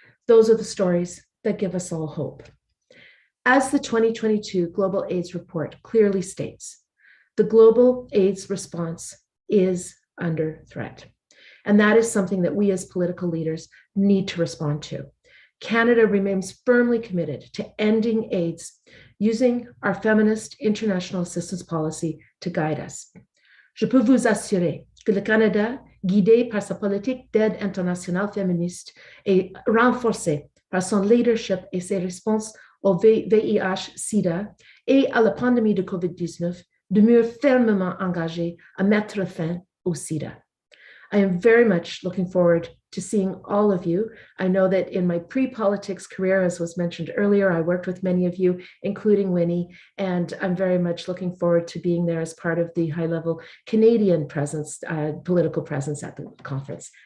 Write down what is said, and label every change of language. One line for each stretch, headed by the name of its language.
English: Those are the stories that give us all hope. As the 2022 Global AIDS Report clearly states, the global AIDS response is under threat. And that is something that we as political leaders need to respond to. Canada remains firmly committed to ending AIDS using our feminist international assistance policy to guide us.
French: Je peux vous assurer que le Canada, guidé par sa politique d'aide internationale féministe et renforcé par son leadership et ses réponses au VIH-Sida et à la pandémie de COVID-19, demeure fermement engagé à mettre fin au SIDA.
English: I am very much looking forward to seeing all of you. I know that in my pre-politics career, as was mentioned earlier, I worked with many of you, including Winnie, and I'm very much looking forward to being there as part of the high-level Canadian presence, political presence at the conference.